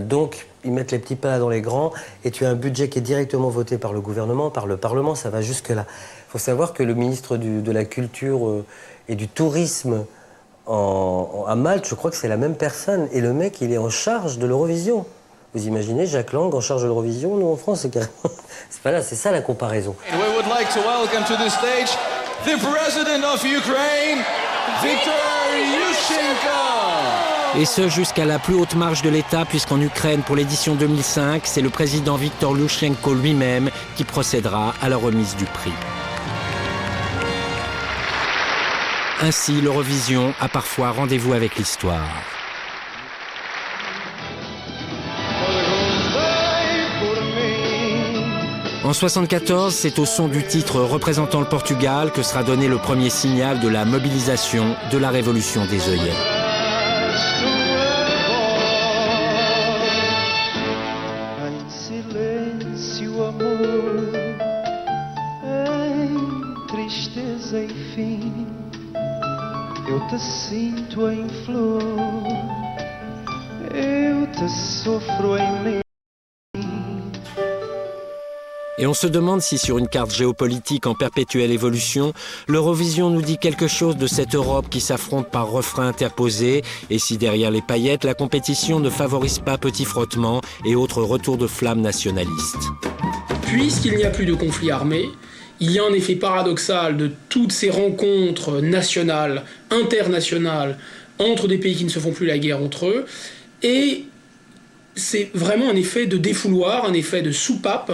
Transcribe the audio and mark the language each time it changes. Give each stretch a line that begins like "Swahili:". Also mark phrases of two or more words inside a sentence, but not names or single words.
French: Donc, ils mettent les petits pas dans les grands, et tu as un budget qui est directement voté par le gouvernement, par le Parlement, ça va jusque-là. Il faut savoir que le ministre de la Culture et du Tourisme à Malte, je crois que c'est la même personne, et le mec, il est en charge de l'Eurovision. Vous imaginez, Jacques Lang en charge de l'Eurovision, nous en France, c'est carrément... c'est ça la comparaison.
English: We would like to welcome to the stage the President of Ukraine, Viktor Yushchenko.
French: Et ce, jusqu'à la plus haute marche de l'État, puisqu'en Ukraine, pour l'édition 2005, c'est le président Viktor Yushchenko lui-même qui procédera à la remise du prix. Ainsi, l'Eurovision a parfois rendez-vous avec l'histoire. En 1974, c'est au son du titre représentant le Portugal que sera donné le premier signal de la mobilisation de la révolution des œillets.
Portuguese: Eu te sinto em flor, eu te sofro em mim.
French: Et on se demande si sur une carte géopolitique en perpétuelle évolution, l'Eurovision nous dit quelque chose de cette Europe qui s'affronte par refrains interposés et si derrière les paillettes, la compétition ne favorise pas petits frottements et autres retours de flammes nationalistes. Puisqu'il n'y a plus de conflit armé, il y a un effet paradoxal de toutes ces rencontres nationales, internationales, entre des pays qui ne se font plus la guerre entre eux, et c'est vraiment un effet de défouloir, un effet de soupape.